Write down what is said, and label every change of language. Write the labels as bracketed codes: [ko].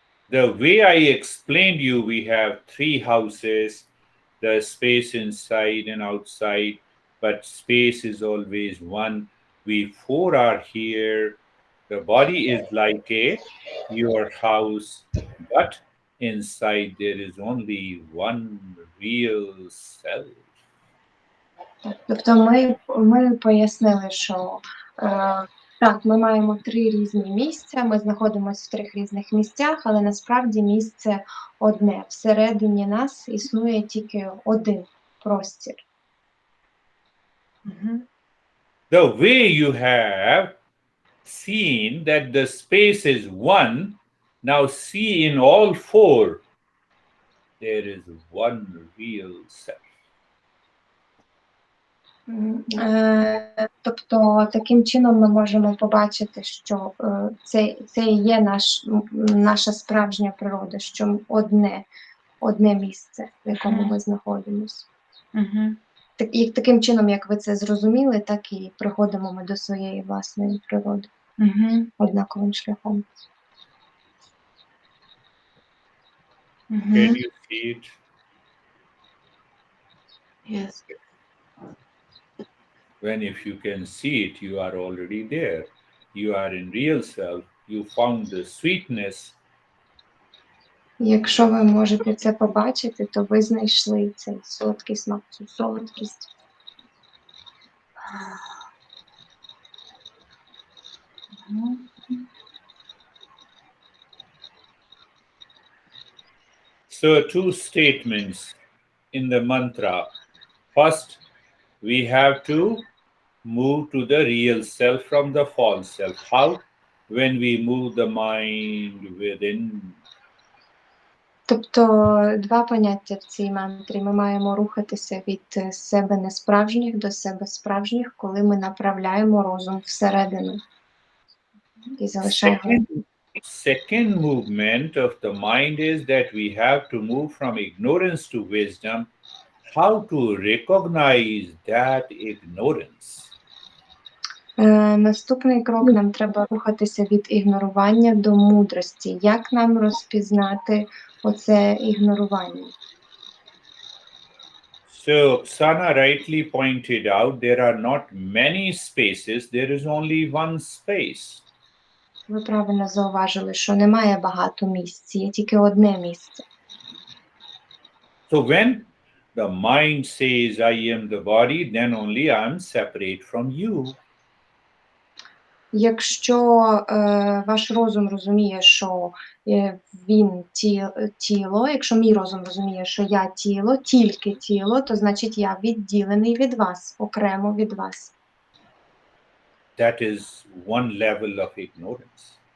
[en] The way I explained you, we have 3 houses, the space inside and outside, but space is always one. We 4 are here. The body is like your house, but inside there is only one real self. [uk] Тобто ми пояснили, що так, ми маємо 3 різні місця, ми знаходимося в 3 різних місцях, але насправді місце одне. Всередині нас існує тільки один простір. [en] The way you have seen that the space is one, now see in all 4, there is one real self. [uk] Тобто, таким чином ми можемо побачити, що це і є наша справжня природа, що одне місце, в якому ми знаходимося. І таким чином, як ви це зрозуміли, так і приходимо ми до своєї власної природи однаковим шляхом. [en] Can you see it? Yes. When if you can see it, you are already there. You are in real self. You found the sweetness. [uk] Якщо ви можете це побачити, то ви знайшли цей солодкий смак, цю солодкість. [en] So 2 statements in the mantra. First, we have to move to the real self from the false self. How? When we move the mind within. [uk] Тобто, 2 поняття в цій мантрі. Ми маємо рухатися від себе несправжніх до себе справжніх, коли ми направляємо розум всередину. І залишаємо. [en] Second movement of the mind is that we have to move from ignorance to wisdom. How to recognize that ignorance? [uk] Наступний крок, нам треба рухатися від ігнорування до мудрості. Як нам розпізнати оце ігнорування? [en] So Oksana rightly pointed out there are not many spaces, there is only one space. [uk] Ви правильно зауважили, що немає багато місць, є тільки одне місце. [en] So when the mind says I am the body, then only I am separate from you. [uk] Якщо ваш розум розуміє, що він тіло, якщо мій розум розуміє, що я тіло, тільки тіло, то значить я відділений від вас, окремо від вас. [en] That is one level of ignorance.